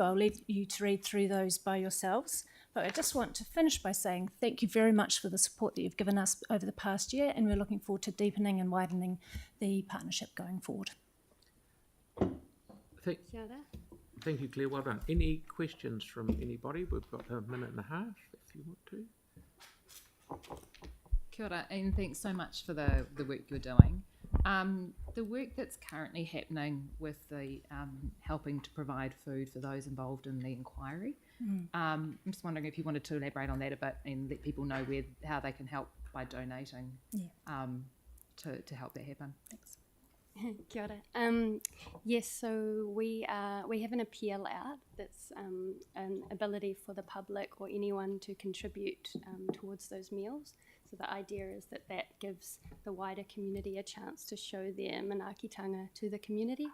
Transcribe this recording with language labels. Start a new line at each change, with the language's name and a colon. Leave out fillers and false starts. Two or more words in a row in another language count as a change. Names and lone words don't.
English: I'll leave you to read through those by yourselves. But I just want to finish by saying thank you very much for the support that you've given us over the past year, and we're looking forward to deepening and widening the partnership going forward. Thank you, Claire. Well done. Any questions from anybody? We've got a minute and a half if you want to.
Māori: Kia ora,
English: and thanks so much for the work you're doing. The work that's currently happening with the helping to provide food for those involved in the inquiry, I'm just wondering if you wanted to elaborate on that a bit and let people know how they can help by donating to help that happen. Thanks.
Māori: Kia ora.
English: Yes, so we have an appeal out that's an ability for the public or anyone to contribute towards those meals. So the idea is that gives the wider community a chance to show their manaakitanga to the community.